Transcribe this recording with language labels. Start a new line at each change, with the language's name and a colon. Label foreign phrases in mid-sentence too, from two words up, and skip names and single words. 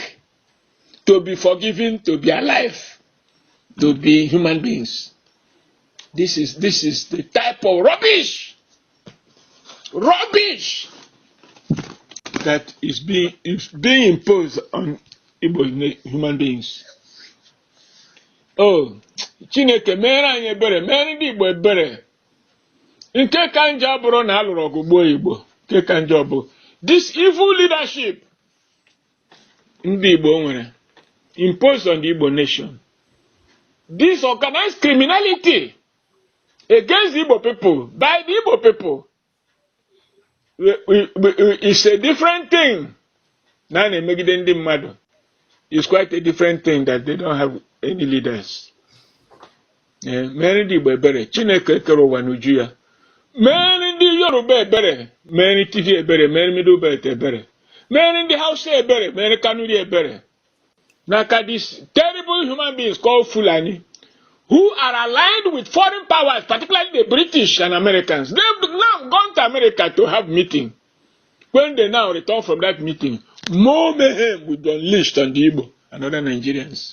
English: To be forgiven, to be alive, to be human beings. This is the type of rubbish that is being imposed on Igbo human beings.
Igbo: Oh, Chineke mere anyị ebere, mere ndị Igbo ebere. Nke ka njọ bụrụ na alụrụ ọgụ gbuo Igbo. Nke ka njọ bụ
English: this evil leadership
Igbo: ndị Igbo nwere
English: imposed on the Igbo nation. This organized criminality against the Igbo people by the Igbo people is a different thing. Now they make it in mad. It's quite a different thing that they don't have any leaders.
Igbo: Many Igbo ebere, Chineke kere ụwa n'uju ya. Many ndị Yoruba ebere, many TV ebere, many Middle Belt ebere, many ndị Hausa ebere, many Kanuri ebere.
English: Naka these terrible human beings called Fulani, who are aligned with foreign powers, particularly the British and Americans. They've now gone to America to have meeting. When they now return from that meeting, more mayhem will be unleashed on the Igbo and other Nigerians.